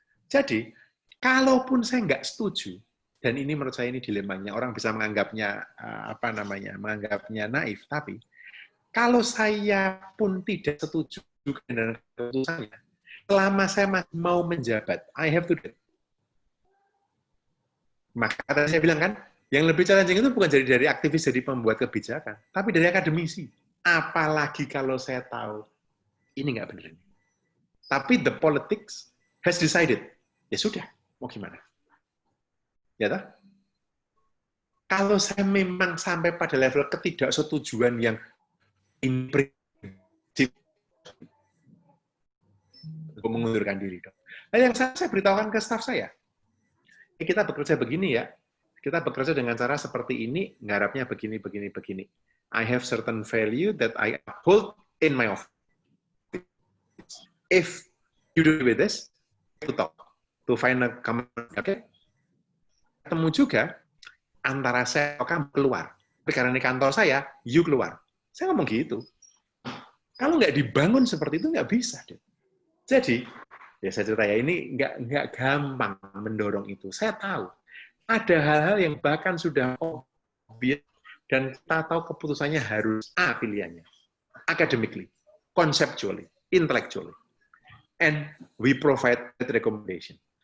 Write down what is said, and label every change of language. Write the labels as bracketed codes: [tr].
[id] Jadi, kalaupun saya nggak setuju, dan ini menurut saya ini dilemanya, orang bisa menganggapnya menganggapnya naif, tapi kalau saya pun tidak setuju dengan keputusannya, selama saya masih mau menjabat, I have to do it. Maka tadi saya bilang kan, yang lebih challenging itu bukan dari aktivis jadi pembuat kebijakan, tapi dari akademisi. Apalagi kalau saya tahu ini nggak benar. [en] Tapi the politics has decided. [id] Ya sudah, mau gimana? Ya toh? Kalau saya memang sampai pada level ketidaksetujuan yang prinsip, mengundurkan diri. Nah, yang saya beritahukan ke staf saya, kita bekerja begini ya, kita bekerja dengan cara seperti ini, ngharapnya begini. [en] I have certain value that I uphold in my office. If you do with this, to talk, to find a common, okay? [id] Ketemu juga antara saya atau kamu keluar. Tapi karena ini kantor saya, you keluar. Saya ngomong gitu. Kalau nggak dibangun seperti itu, nggak bisa. Jadi, ya saya cerita ya, ini nggak gampang mendorong itu. Saya tahu. Ada hal-hal yang bahkan sudah obvious, dan kita tahu keputusannya harus A pilihannya. [en] Academically, conceptually, intellectually. And we provide that recommendation.